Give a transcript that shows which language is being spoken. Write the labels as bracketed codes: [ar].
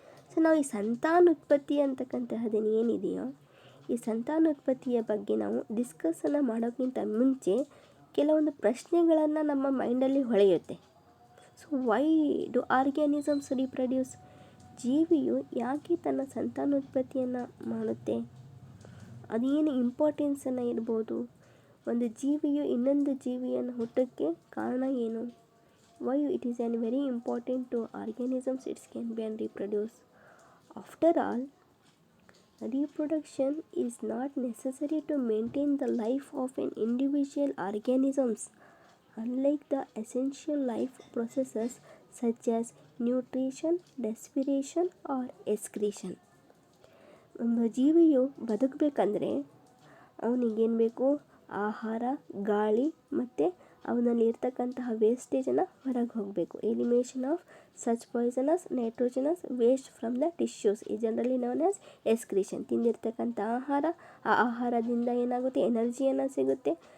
[kn] So ನಾವು ಈ ಸಂತಾನೋತ್ಪತ್ತಿ ಅಂತಕ್ಕಂತಹದ್ದೇನು ಏನಿದೆಯೋ, ಈ ಸಂತಾನೋತ್ಪತ್ತಿಯ ಬಗ್ಗೆ ನಾವು ಡಿಸ್ಕಸನ್ನು ಮಾಡೋಕ್ಕಿಂತ ಮುಂಚೆ ಕೆಲವೊಂದು ಪ್ರಶ್ನೆಗಳನ್ನು ನಮ್ಮ ಮೈಂಡಲ್ಲಿ ಹೊಳೆಯುತ್ತೆ. [en] So why do organisms reproduce? [kn] ಜೀವಿಯು ಯಾಕೆ ತನ್ನ ಸಂತಾನೋತ್ಪತ್ತಿಯನ್ನು ಮಾಡುತ್ತೆ? ಅದೇನು ಇಂಪಾರ್ಟೆನ್ಸನ್ನು ಇರ್ಬೋದು? ಒಂದು ಜೀವಿಯು ಇನ್ನೊಂದು ಜೀವಿಯನ್ನು ಹುಟ್ಟೋಕ್ಕೆ ಕಾರಣ ಏನು? [en] Why it is an very important to organisms it can be and reproduce. After all, reproduction is not necessary to maintain the life of an individual organisms, unlike the essential life processes such as nutrition, respiration or excretion. [kn] ಒಂದು ಜೀವಿಯು ಬದುಕಬೇಕಂದ್ರೆ ಅವನಿಗೇನು ಬೇಕು? ಆಹಾರ, ಗಾಳಿ ಮತ್ತು ಅವನಲ್ಲಿ ಇರ್ತಕ್ಕಂತಹ ವೇಸ್ಟೇಜನ್ನು ಹೊರಗೆ ಹೋಗಬೇಕು. [en] Elimination of such poisonous nitrogenous waste from the tissues is generally known as excretion. [kn] ತಿಂದಿರ್ತಕ್ಕಂಥ ಆಹಾರ, ಆ ಆಹಾರದಿಂದ ಏನಾಗುತ್ತೆ? ಎನರ್ಜಿಯನ್ನು ಸಿಗುತ್ತೆ.